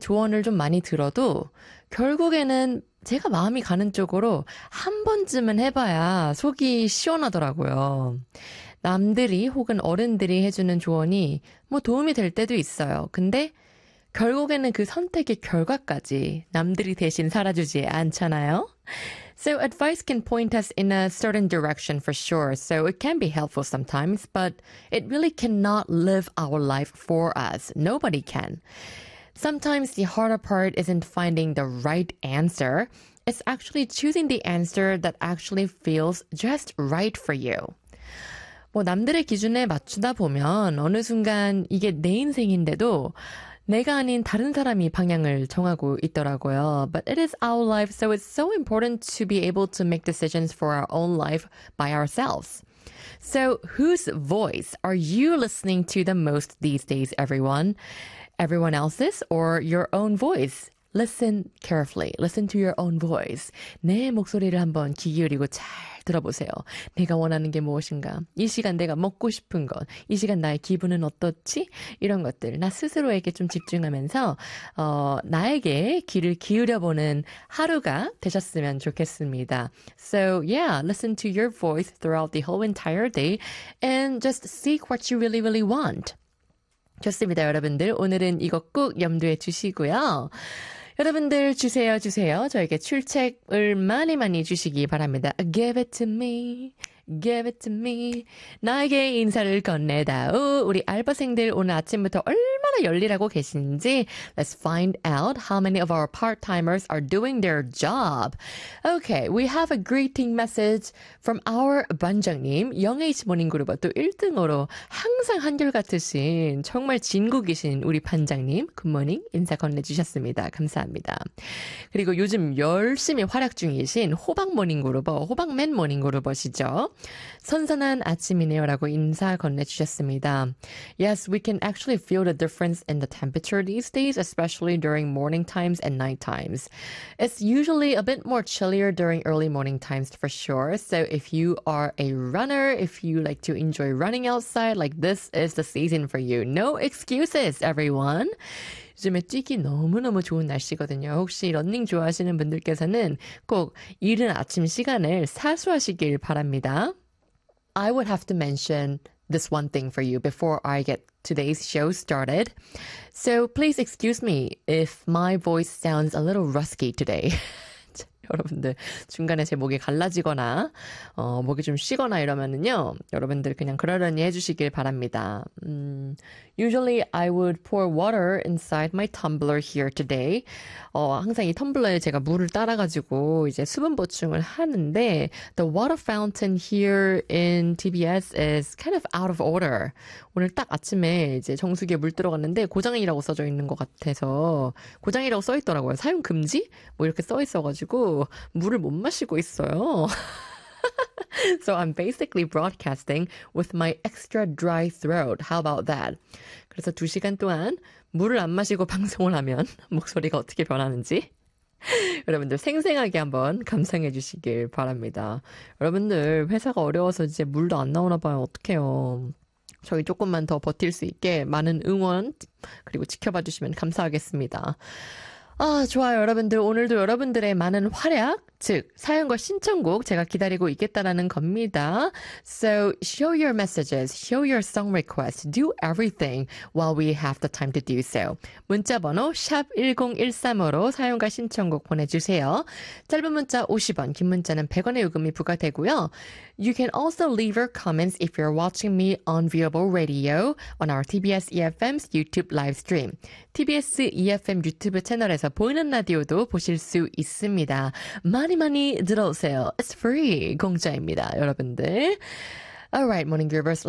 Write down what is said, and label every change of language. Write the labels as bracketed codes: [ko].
[ko] 조언을 좀 많이 들어도 결국에는 제가 마음이 가는 쪽으로 한 번쯤은 해봐야 속이 시원하더라고요. 남들이 혹은 어른들이 해주는 조언이 뭐 도움이 될 때도 있어요. 근데 결국에는 그 선택의 결과까지 남들이 대신 살아주지 않잖아요. [en] So advice can point us in a certain direction for sure. So it can be helpful sometimes, but it really cannot live our life for us. Nobody can. Sometimes the harder part isn't finding the right answer. It's actually choosing the answer that actually feels just right for you. [ko] 뭐 남들의 기준에 맞추다 보면 어느 순간 이게 내 인생인데도 내가 아닌 다른 사람이 방향을 정하고 있더라고요. [en] But it is our life, so it's so important to be able to make decisions for our own life by ourselves. So, whose voice are you listening to the most these days, everyone? Everyone else's or your own voice? Listen carefully. Listen to your own voice. [ko] 내 목소리를 한번 귀 기울이고 잘 들어보세요. 내가 원하는 게 무엇인가? 이 시간 내가 먹고 싶은 것, 이 시간 나의 기분은 어떻지? 이런 것들 나 스스로에게 좀 집중하면서 나에게 귀를 기울여보는 하루가 되셨으면 좋겠습니다. [en] So yeah, listen to your voice throughout the whole entire day and just seek what you really, really want. [ko] 좋습니다, 여러분들. 오늘은 이거 꼭 염두에 두시고요. 여러분들 주세요, 주세요. 저에게 출첵을 많이 많이 주시기 바랍니다. [en] Give it to me, give it to me. [ko] 나에게 인사를 건네다오. 우리 알바생들 오늘 아침부터 얼마나 열일하고 계신지. [en] Let's find out how many of our part-timers are doing their job. [ko] Okay, we have a greeting message from our 반장님, 영H 모닝그룹 또 1등으로 항상 한결같으신 정말 진국이신 우리 반장님, 굿모닝 인사 건네주셨습니다. 감사합니다. 그리고 요즘 열심히 활약 중이신 호박 모닝그룹, 호박맨 모닝그룹이시죠? 선선한 아침이네요라고 인사 건네주셨습니다. [en] Yes, we can actually feel the difference in the temperature these days, especially during morning times and night times. It's usually a bit more chillier during early morning times for sure. So if you are a runner, if you like to enjoy running outside, like this is the season for you. No excuses, everyone. [ko] 요즘에 뛰기 너무너무 좋은 날씨거든요. 혹시 러닝 좋아하시는 분들께서는 꼭 이른 아침 시간을 사수하시길 바랍니다. [en] I would have to mention this one thing for you before I get today's show started. So please excuse me if my voice sounds a little rusky today. [ko] 여러분들 중간에 제 목이 갈라지거나 목이 좀 쉬거나 이러면은요, 여러분들 그냥 그러려니 해주시길 바랍니다. [en] Usually I would pour water inside my tumbler here today. 항상 이 텀블러에 제가 물을 따라가지고 이제 수분 보충을 하는데, the water fountain here in TBS is kind of out of order. [ko] 오늘 딱 아침에 이제 정수기에 물 들어갔는데 고장이라고 써져 있는 것 같아서 고장이라고 써 있더라고요. 사용 금지? 뭐 이렇게 써 있어가지고. 물을 못 마시고 있어요. [en] So I'm basically broadcasting with my extra dry throat. How about that? [ko] 그래서 두 시간 동안 물을 안 마시고 방송을 하면 목소리가 어떻게 변하는지 여러분들 생생하게 한번 감상해 주시길 바랍니다. 여러분들 회사가 어려워서 이제 물도 안 나오나 봐요. 어떡해요? 저희 조금만 더 버틸 수 있게 많은 응원 그리고 지켜봐 주시면 감사하겠습니다. 아, 좋아요, 여러분들. 오늘도 여러분들의 많은 활약, 즉, 사연과 신청곡 제가 기다리고 있겠다라는 겁니다. [en] So, show your messages, show your song requests, do everything while we have the time to do so. [ko] 문자번호 샵1013으로 사연과 신청곡 보내주세요. 짧은 문자 50원, 긴 문자는 100원의 요금이 부과되고요. [en] You can also leave your comments if you're watching me on Viewable Radio on our TBS EFM's YouTube live stream. [ko] TBS EFM 유튜브 채널에서 보이는 라디오도 보실 수 있습니다. 많이 많이 들어오세요. It's free. 공짜입니다, 여러분들. Alright, Morning Groovers.